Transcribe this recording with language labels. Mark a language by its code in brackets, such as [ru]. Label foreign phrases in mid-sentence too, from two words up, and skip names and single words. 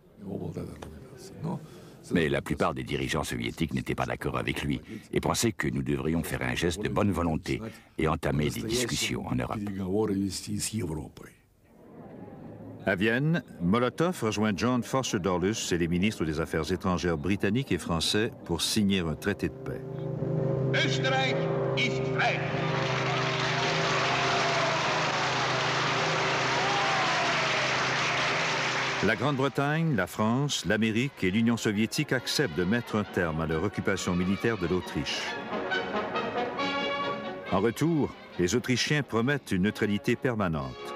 [fr] Mais la plupart des dirigeants soviétiques n'étaient pas d'accord avec lui et pensaient que nous devrions faire un geste de bonne volonté et entamer des discussions en Europe. À Vienne, Molotov rejoint John Foster Dulles et les ministres des Affaires étrangères britanniques et français pour signer un traité de paix. [de] Österreich ist frei. [fr] La Grande-Bretagne, la France, l'Amérique et l'Union soviétique acceptent de mettre un terme à leur occupation militaire de l'Autriche. En retour, les Autrichiens promettent une neutralité permanente.